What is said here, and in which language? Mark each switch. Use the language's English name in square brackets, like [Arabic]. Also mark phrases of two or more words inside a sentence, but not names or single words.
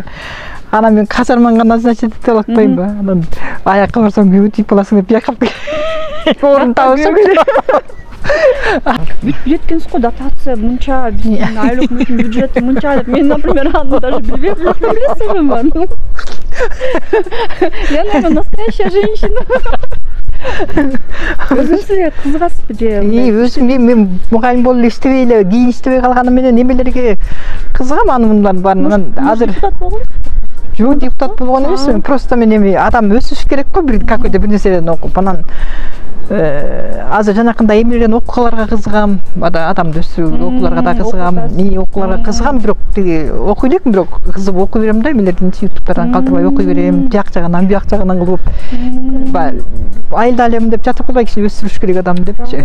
[Kyrgyz] Анан мен казарманга назначить ете албайм ба? Анан аякка барсам күйөө тийип каласың деп бияка орун табышып. Жеткенсиз го, дотация мынча, айлык бюджети мынча деп. Мен, например, аны даже билбейм аны. [Russian] Я, наверное, настоящая женщина. [Kyrgyz] Өзүңүзгө кызыгасызбы же? Өзүм мен мугайим болуп иштебей эле, кийин иштебей калганым менен эмелерге кызыгам, анын баарын. Азыр жок, депутат болгон эмесмин. Просто мен эми адам өсүш керек го, бир какой-то бир нерседен окуп, анан азыр жанакындай эмелерден окугаларга кызыгам, адамды өсүрүү окууларга да кызыгам, окууларга кызыгам, бирок тиги окуй элекмин, бирок кызыгып окуй берем да, эмелердин ютубтардан калтырбай окуй берем, жак жагынан буяк жагынан кылып, айылда элем деп жатып калбай кишини өсүрүш керек адам депчи.